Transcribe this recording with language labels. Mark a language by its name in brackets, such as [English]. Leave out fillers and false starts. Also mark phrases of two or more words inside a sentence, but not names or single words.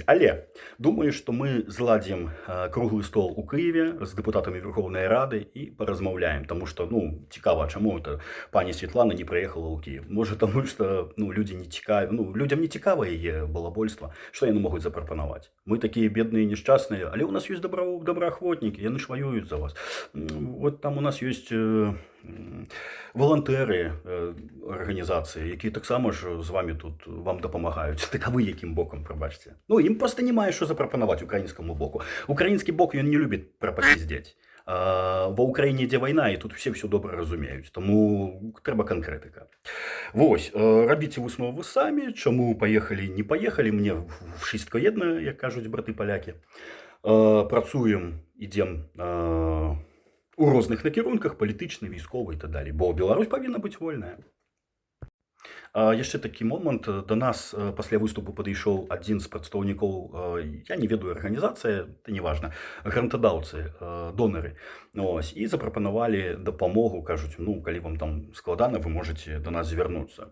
[Belarusian] Але думаю, што мы зладзім круглы стол у Киеве з дэпутатамі Верховнай Рады і паразмаўляем, таму што, ну, цікава, чаму это пані Святлана не прыехала ў Киев. Можа, таму што, ну, людзям не цікава яе балабольства, што яны могуць запрапанаваць. Мы такія бедныя і нешчасныя, але ў нас ёсць добраахвотнікі, яны ж ваююць за вас. [Ukrainian] Вот там у нас ёсць волонтери організації, які так само ж з вами тут вам допомагають. Так а ви яким боком, пробачте? Ну, їм просто немає що запропонувати українському боку. Український бок, він не любить пропиздеть. Во Україні йде війна, і тут все добре розуміють. Тому треба конкретика. Ось, робіть висновки самі, чому поїхали, не поїхали. Мені в [Polish] wszystko jedno, [Ukrainian] як кажуть брати-поляки. Працюємо, йдемо у [Belarusian] розных накірунках, палітычны, військовы [Russian] і так далее. [Belarusian] Бо Беларусь павінна быць вольная. Яшчэ такі момант. Да нас пасля выступу падышоў адзін з прадстаўнікоў, я не ведаю, арганізацыя, это не важна, грантадаўцы, донары. Ось, і запрапанавалі дапамогу, кажуць, ну, калі вам там складана, вы можете до нас звярнуцца.